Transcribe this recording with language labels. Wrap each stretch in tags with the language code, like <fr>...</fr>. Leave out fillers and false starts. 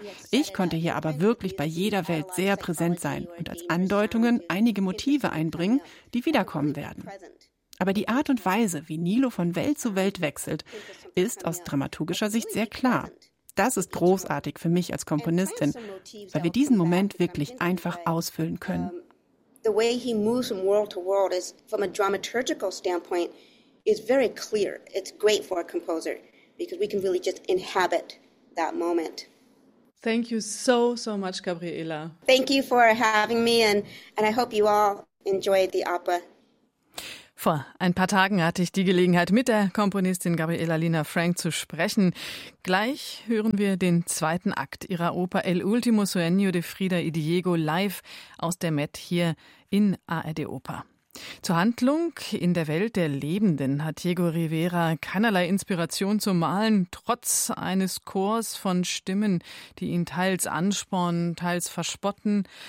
<de>Ich konnte hier aber wirklich bei jeder Welt sehr präsent sein und als Andeutungen einige Motive einbringen, die wiederkommen werden. Aber die Art und Weise, wie Nilo von Welt zu Welt wechselt, ist aus dramaturgischer Sicht sehr klar. Das ist großartig für mich als Komponistin, weil wir diesen Moment wirklich einfach ausfüllen können.</de> <en>the way he moves from world to world is, from a dramaturgical standpoint, is very clear. It's great for a composer because we can really just inhabit that moment. Thank you so, so much, Gabriela. Thank you for having me, and I hope you all enjoyed the opera.</en> <de>Vor ein paar Tagen hatte ich die Gelegenheit, mit der Komponistin Gabriela Lina Frank zu sprechen. Gleich hören wir den zweiten Akt ihrer Oper El Último Sueño de Frida y Diego live aus der Met hier in ARD Oper. Zur Handlung: In der Welt der Lebenden hat Diego Rivera keinerlei Inspiration zum Malen, trotz eines Chors von Stimmen, die ihn teils anspornen, teils verspotten.</de>